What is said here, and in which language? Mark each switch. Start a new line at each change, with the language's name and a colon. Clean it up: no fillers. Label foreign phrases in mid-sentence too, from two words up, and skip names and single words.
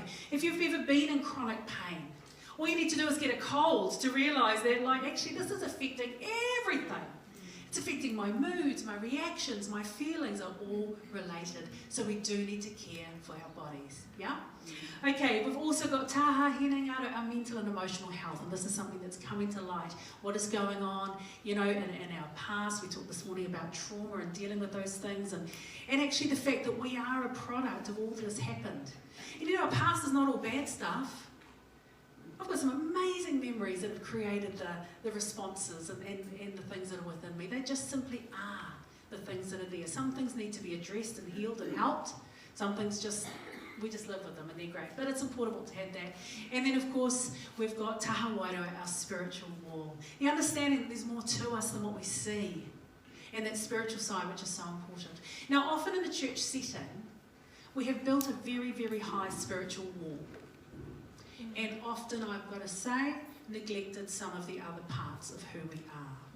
English: If you've ever been in chronic pain, all you need to do is get a cold to realise that, like, actually this is affecting everything. It's affecting my moods, my reactions, my feelings are all related. So we do need to care for our bodies, yeah? Okay, we've also got
Māori: taha hinengaro,
English: our mental and emotional health, and this is something that's coming to light. What is going on, you know, in our past. We talked this morning about trauma and dealing with those things, and actually the fact that we are a product of all that has happened. And you know, our past is not all bad stuff. I've got some amazing memories that have created the responses and the things that are within me. They just simply are the things that are there. Some things need to be addressed and healed and helped. Some things we just live with them and they're great. But it's important to have that. And then, of course, we've got
Māori: taha wairua,
English: our spiritual wall. The understanding that there's more to us than what we see. And that spiritual side, which is so important. Now, often in the church setting, we have built a very, very high spiritual wall. And often, I've got to say, neglected some of the other parts of who we are.